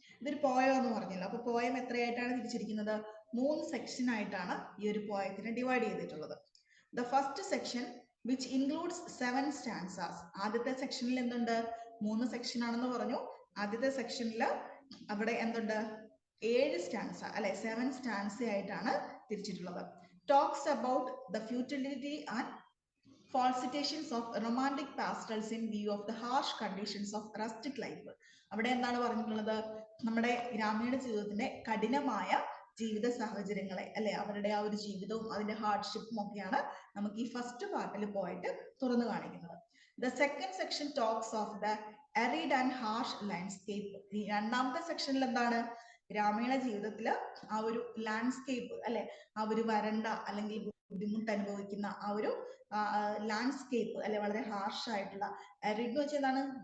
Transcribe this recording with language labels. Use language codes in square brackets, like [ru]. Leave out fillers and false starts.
[ml] ഇതൊരു പോയം എന്ന് പറഞ്ഞല്ലോ. അപ്പൊ പോയം എത്രയായിട്ടാണ് തിരിച്ചിരിക്കുന്നത്? 3 സെക്ഷൻ ആയിട്ടാണ് ഈ ഒരു പോയത്തിനെ ഡിവൈഡ് ചെയ്തിട്ടുള്ളത്. [en] The first section which includes 7 stanzas. [ml] ആദ്യത്തെ സെക്ഷനിൽ എന്തുണ്ട്? 3 സെക്ഷൻ ആണെന്ന് പറഞ്ഞു. ആദ്യത്തെ സെക്ഷനിൽ അവിടെ എന്തുണ്ട്? 7 സ്റ്റാൻസ, അല്ലെ 7 സ്റ്റാൻസ ആയിട്ടാണ് തിരിച്ചിട്ടുള്ളത്. [en] Talks about the futility and falsitations of romantic pastorals in view of the harsh conditions of rustic life. [ml] അവിടെ എന്താണ് പറഞ്ഞിട്ടുള്ളത്? നമ്മുടെ ഗ്രാമീണ ജീവിതത്തിന്റെ കഠിനമായ ജീവിത സാഹചര്യങ്ങളെ, അല്ലെ അവരുടെ ആ ഒരു ജീവിതവും അതിന്റെ ഹാർഡ്ഷിപ്പും ഒക്കെയാണ് നമുക്ക് ഈ ഫസ്റ്റ് പാർട്ടിൽ പോയിട്ട് തുറന്നു കാണിക്കുന്നത്. [en] The second section talks of the arid and harsh landscape. [ml] ഈ രണ്ടാമത്തെ സെക്ഷനിൽ എന്താണ്? ഗ്രാമീണ ജീവിതത്തില് ആ ഒരു ലാൻഡ്സ്കേപ്പ്, അല്ലെ ആ ഒരു വരണ്ട അല്ലെങ്കിൽ ബുദ്ധിമുട്ട് അനുഭവിക്കുന്ന ആ ഒരു ലാൻഡ്സ്കേപ്പ്, അല്ലെ വളരെ ഹാർഷ് ആയിട്ടുള്ള, അരിഡ് എന്ന് വെച്ചാൽ എന്താണ്?